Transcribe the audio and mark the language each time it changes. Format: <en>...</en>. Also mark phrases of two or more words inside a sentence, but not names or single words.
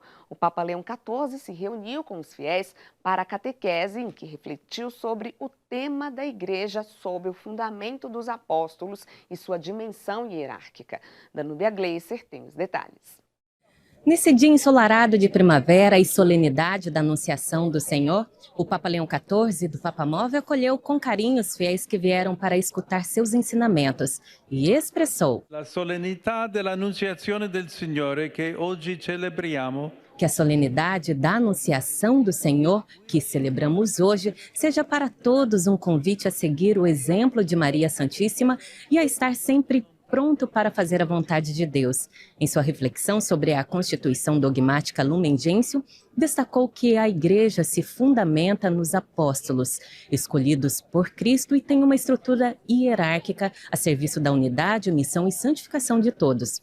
<pt>O Papa Leão 14 se reuniu com os fiéis para a catequese, em que refletiu sobre o tema da igreja, sob o fundamento dos apóstolos e sua dimensão hierárquica. Danúbia Gleiser tem os detalhes. Nesse dia ensolarado de primavera e solenidade da Anunciação do Senhor, o Papa Leão 14 do Papa Móvel acolheu com carinho os fiéis que vieram para escutar seus ensinamentos e expressou</pt> <it>La solennità dell'Annunciazione del Signore che oggi celebriamo</it> <pt>que a solenidade da Anunciação do Senhor, que celebramos hoje, seja para todos um convite a seguir o exemplo de Maria Santíssima e a estar sempre pronto para fazer a vontade de Deus. Em sua reflexão sobre a Constituição Dogmática Lumen Gentium, destacou que a Igreja se fundamenta nos apóstolos, escolhidos por Cristo e tem uma estrutura hierárquica a serviço da unidade, missão e santificação de todos.</pt>